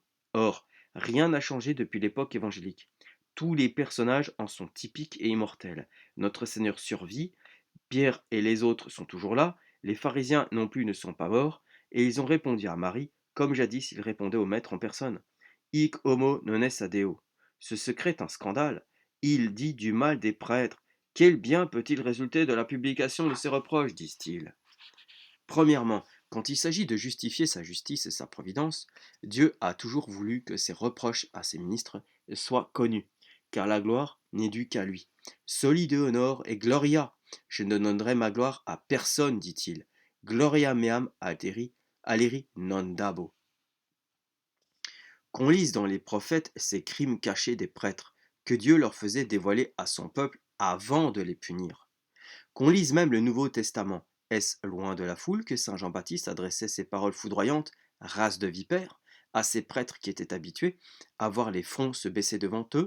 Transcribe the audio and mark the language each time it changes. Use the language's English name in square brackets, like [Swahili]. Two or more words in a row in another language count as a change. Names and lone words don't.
[French] Or, rien n'a changé depuis l'époque évangélique. Tous les personnages en sont typiques et immortels. Notre Seigneur survit, Pierre et les autres sont toujours là, les pharisiens non plus ne sont pas morts, et ils ont répondu à Marie, comme jadis ils répondaient au Maître en personne. [Latin] Hic homo non est adeo. [French] Ce secret est un scandale. Il dit du mal des prêtres. Quel bien peut-il résulter de la publication de ces reproches, disent-ils? Premièrement, quand il s'agit de justifier sa justice et sa providence, Dieu a toujours voulu que ses reproches à ses ministres soient connus, car la gloire n'est due qu'à lui. [Latin] Soli Deo honor et gloria. [French] Je ne donnerai ma gloire à personne, dit-il. [Latin] Gloria meam aleri non dabo. [French] Qu'on lise dans les prophètes ces crimes cachés des prêtres, que Dieu leur faisait dévoiler à son peuple avant de les punir. Qu'on lise même le Nouveau Testament. Est-ce loin de la foule que saint Jean-Baptiste adressait ces paroles foudroyantes, race de vipères, à ces prêtres qui étaient habitués à voir les fronts se baisser devant eux?